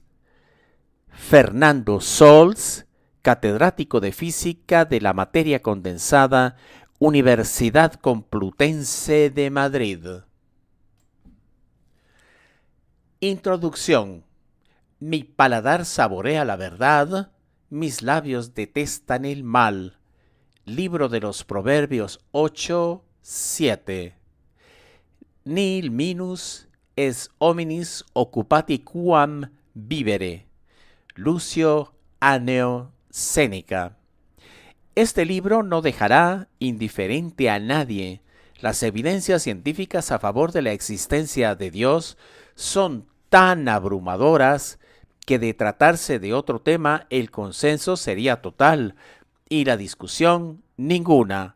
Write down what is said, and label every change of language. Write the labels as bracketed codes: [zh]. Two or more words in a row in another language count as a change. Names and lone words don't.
[es] Fernando Sols, catedrático de Física de la Materia Condensada, Universidad Complutense de Madrid. Introducción. Mi paladar saborea la verdad, mis labios detestan el mal. Libro de los Proverbios 8:7. [la] Nihil minus es hominis occupati quam vivere. [es] Lucio Anneo Séneca. Este libro no dejará indiferente a nadie. Las evidencias científicas a favor de la existencia de Dios son tan abrumadoras que de tratarse de otro tema el consenso sería total y la discusión ninguna.